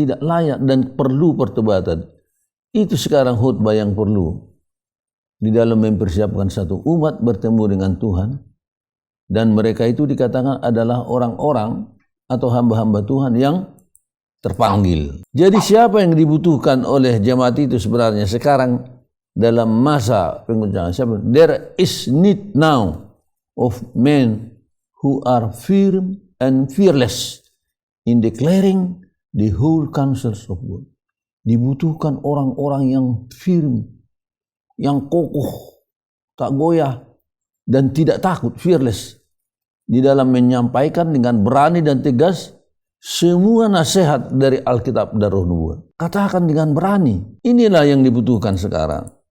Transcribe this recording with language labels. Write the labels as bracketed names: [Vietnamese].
[Indonesian] Tidak layak dan perlu pertobatan. Itu sekarang khutbah yang perlu di dalam mempersiapkan satu umat bertemu dengan Tuhan, dan mereka itu dikatakan adalah orang-orang atau hamba-hamba Tuhan yang terpanggil. Jadi siapa yang dibutuhkan oleh jemaat itu sebenarnya sekarang dalam masa pengguncangan? Siapa? [English] There is need now of men who are firm and fearless in declaring the whole counsels of God. [Indonesian] Dibutuhkan orang-orang yang firm, yang kokoh, tak goyah, dan tidak takut, fearless, di dalam menyampaikan dengan berani dan tegas semua nasihat dari Alkitab dan Roh Nubuat. Katakan dengan berani. Inilah yang dibutuhkan sekarang.